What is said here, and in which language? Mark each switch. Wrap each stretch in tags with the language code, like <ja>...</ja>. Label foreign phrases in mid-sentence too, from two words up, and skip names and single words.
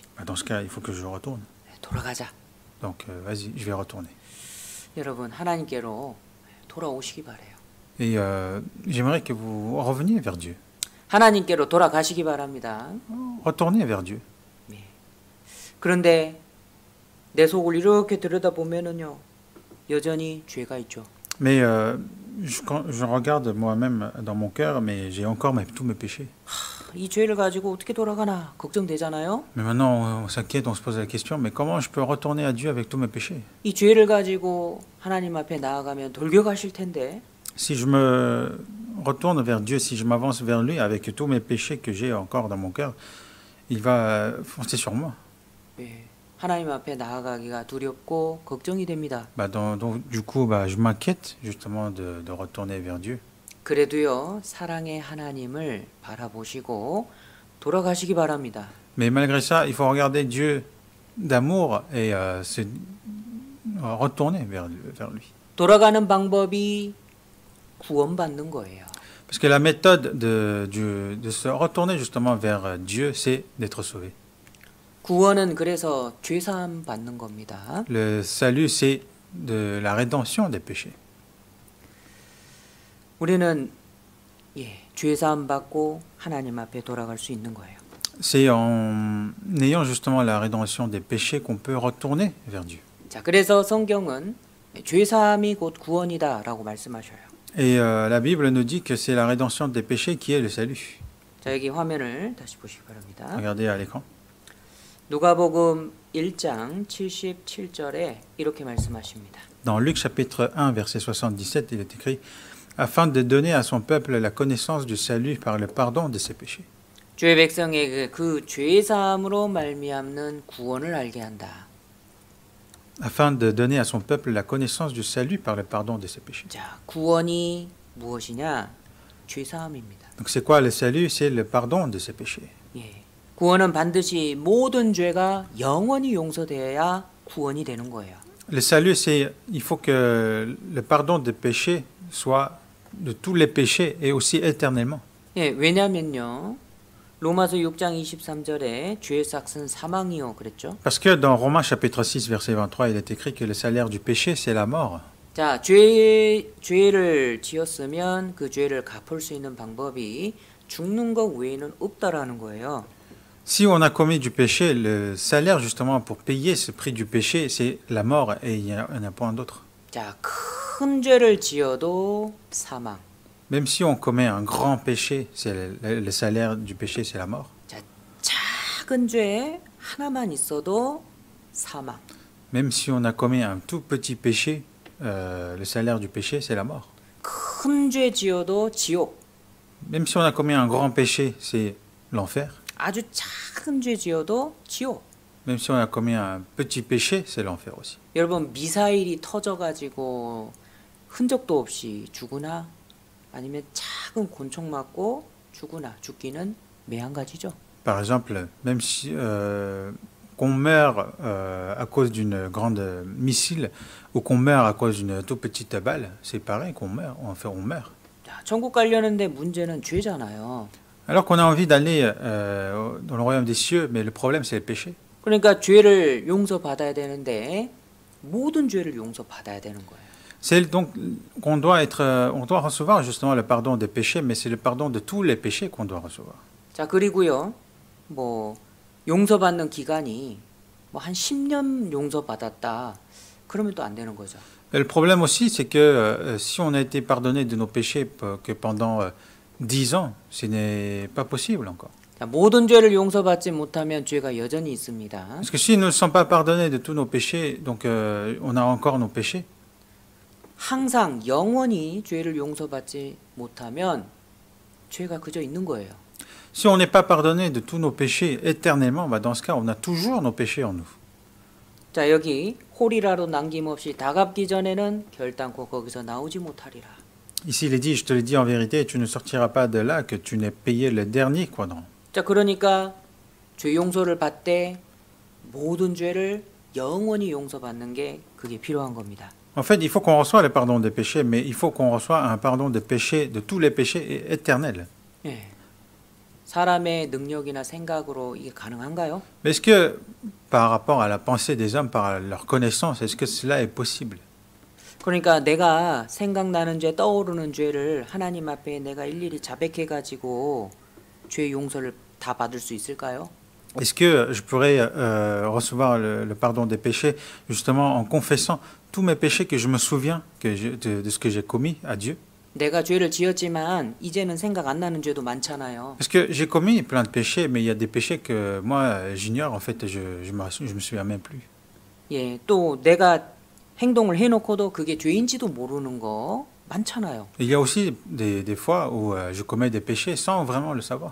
<fr>Bah, dans ce cas, il faut que je retourne.</fr> <ko>돌아가자.</ko> <fr>Donc, vas-y, je vais retourner.</fr> <ko>여러분, 하나님께로 돌아오시기 바래요.</ko> <fr>Et j'aimerais que vous reveniez vers Dieu.</fr> <ko>하나님께로 돌아가시기 바랍니다.</ko> <fr>Retournez vers Dieu.</fr> <ko>네. 그런데 내 속을 이렇게 들여다보면은요, 여전히 죄가 있죠.</ko> <fr>Mais quand je regarde moi-même dans mon cœur, mais j'ai encore tous mes péchés.</fr> <ko>이 죄를 가지고 어떻게 돌아가나 걱정되잖아요.</ko> <fr>Mais maintenant, on s'inquiète, on se pose la question, mais comment je peux retourner à Dieu avec tous mes péchés?</fr> <ko>이 죄를 가지고 하나님 앞에 나아가면 돌격하실 텐데.</ko> <fr>Si je me retourne vers Dieu, si je m'avance vers lui avec tous mes péchés que j'ai encore dans mon cœur, il va foncer sur moi.</fr> <ko>네, 하나님 앞에 나아가기가 두렵고 걱정이 됩니다.</ko> <fr>Donc, du coup, je m'inquiète justement de retourner vers Dieu.</fr> <ko>그래도요, 사랑의 하나님을 바라보시고 돌아가시기 바랍니다.</ko> <fr>Mais malgré ça, il faut regarder Dieu d'amour et retourner vers lui.</fr> <ko>돌아가는 방법이 구원받는 거예요.</ko> <fr>Parce que la méthode de se retourner justement vers Dieu, c'est d'être sauvé.</fr> <ko>구원은 그래서 죄사함 받는 겁니다.</ko> <fr>Le salut, c'est de la rédemption des péchés.</fr> <ko>우리는 죄사함 받고 하나님 앞에 돌아갈 수 있는 거예요.</ko> <fr>C'est en ayant justement la rédemption des péchés qu'on peut retourner vers Dieu.</fr> <ko>자, 그래서 성경은 죄사함이 곧 구원이다라고 말씀하셔요.</ko> <fr>Et la Bible nous dit que c'est la rédemption des péchés qui est le salut.</fr> <ko>자, 여기 화면을 다시 보시기 바랍니다.</ko> <fr>Regardez à l'écran.</fr> <ko>누가복음 1장 77절에 이렇게 말씀하십니다.</ko> <fr>Dans Luc chapitre 1, verset 77, il est écrit « Afin de donner à son peuple la connaissance du salut par le pardon de ses péchés. »</fr> <ko>주의 백성에게 그 죄사함으로 말미암는 구원을 알게 한다.</ko> <fr>Afin de donner à son peuple la connaissance du salut par le pardon de ses péchés.</fr> <ko>자, 구원이 무엇이냐? 죄사함입니다.</ko> <fr>Donc c'est quoi le salut? C'est le pardon de ses péchés.</fr> <ko>예. 구원은 반드시 모든 죄가 영원히 용서되어야 구원이 되는 거예요.</ko> <fr>Le salut, c'est il faut que le pardon des péchés soit de tous les péchés et aussi éternellement.</fr> <ko>예, 왜냐면요. 로마서 6장 23절에 죄의 삭은 사망이요 그랬죠.</ko> <fr>Parce que dans Romains chapitre 6 verset 23, il est écrit que le salaire du péché c'est la mort.</fr> <ko>자, 죄를 지었으면 그 죄를 갚을 수 있는 방법이 죽는 것 외에는 없다라는 거예요.</ko> <fr>Si on a commis du péché, le salaire justement pour payer ce prix du péché, c'est la mort et il n'y en a point d'autre.</fr> <ko>자, 큰 죄를 지어도 사망.</ko> <fr>Même si on commet un grand péché, c'est le salaire du péché, c'est la mort.</fr> <ko>자, 작은 죄 하나만 있어도 사망.</ko> <fr>Même si on a commis un tout petit péché, le salaire du péché, c'est la mort.</fr> <ko>큰 죄 지어도 지옥.</ko> <fr>Même si on a commis un grand péché, c'est l'enfer.</fr> <ko>아주 작은 죄 지어도 지옥.</ko> <fr>Même si on a commis un petit péché, c'est l'enfer aussi.</fr> <ko>여러분, 미사일이 터져가지고 흔적도 없이 죽으나 아니면 작은 곤충 맞고 죽으나 죽기는 매한가지죠.</ko> <fr>Par exemple, même si qu'on meurt à cause d'une grande missile ou qu'on meurt à cause d'une toute petite balle, c'est pareil qu'on meurt. Enfin, on meurt.</fr> <ko>자, 천국 가려는데 문제는 죄잖아요.</ko> <fr>Alors qu'on a envie d'aller dans le royaume des cieux, mais le problème c'est le péché.</fr> <ko>그러니까 죄를 용서받아야 되는데 모든 죄를 용서받아야 되는 거예요.</ko> <fr>C'est donc qu'on doit être, on doit recevoir justement le pardon des péchés, mais c'est le pardon de tous les péchés qu'on doit recevoir.</fr> <ko>자, 그리고요. 뭐 용서받는 기간이 뭐 한 10년 용서받았다. 그러면 또 안 되는 거죠.</ko> <fr>Et le problème aussi, c'est que si on a été pardonné de nos péchés que pendant 10 ans, ce n'est pas possible encore.</fr> <ko>자, 모든 죄를 용서받지 못하면 죄가 여전히 있습니다.</ko> <fr>Parce que si nous ne sommes pas pardonnés de tous nos péchés, donc on a encore nos péchés.</fr> <ko>항상 영원히 죄를 용서받지 못하면 죄가 그저 있는 거예요.</ko> <fr>Si on n'est pas pardonné de tous nos péchés éternellement, bah dans ce cas, on a toujours nos péchés en nous.</fr> <ko>자, 여기 홀이라도 남김없이 다 갚기 전에는 결단코 거기서 나오지 못하리라.</ko> <fr>Ici, il est dit, je te le dis en vérité, tu ne sortiras pas de là que tu n'aies payé le dernier quadrant.</fr> <ko>자, 그러니까 죄 용서를 받되 모든 죄를 영원히 용서받는 게 그게 필요한 겁니다.</ko> <fr>En fait, il faut qu'on reçoive le pardon des péchés, mais il faut qu'on reçoive un pardon des péchés, de tous les péchés éternels.</fr> <ko>예. 사람의 능력이나 생각으로 이게 가능한가요?</ko> <fr>Mais est-ce que, par rapport à la pensée des hommes, par leur connaissance, est-ce que cela est possible?</fr> <ko>그러니까 내가 생각나는 죄, 떠오르는 죄를 하나님 앞에 내가 일일이 자백해 가지고 죄 용서를 다 받을 수 있을까요?</ko> <fr>Est-ce que je pourrais recevoir le pardon des péchés justement en confessant tous mes péchés que je me souviens de ce que j'ai commis à Dieu?</fr> <ko>내가 죄를 지었지만 이제는 생각 안 나는 죄도 많잖아요.</ko> <fr>Parce que j'ai commis plein de péchés, mais il y a des péchés que moi j'ignore, en fait, je me souviens même plus.</fr> <ko>예, 또 내가 행동을 해놓고도 그게 죄인지도 모르는 거 많잖아요.</ko> <fr>Il y a aussi des fois où je commets des péchés sans vraiment le savoir.</fr>